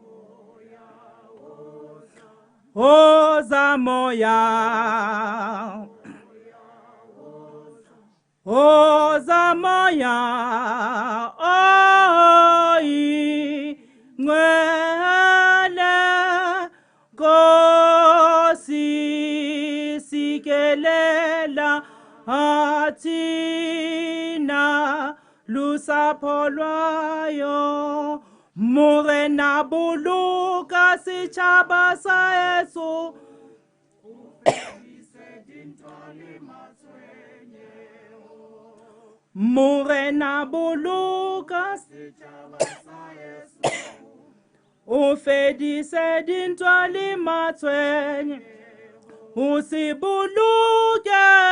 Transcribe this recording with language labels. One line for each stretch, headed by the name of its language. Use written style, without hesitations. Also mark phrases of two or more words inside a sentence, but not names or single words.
Xhosa: oza moya oza moya oyingcwele Nkosi sikelela athina lusapho lwayo
Southern Sotho: morena boloka setšhaba sa eso morena boloka o fedise dintwa le matshwenye o se boloke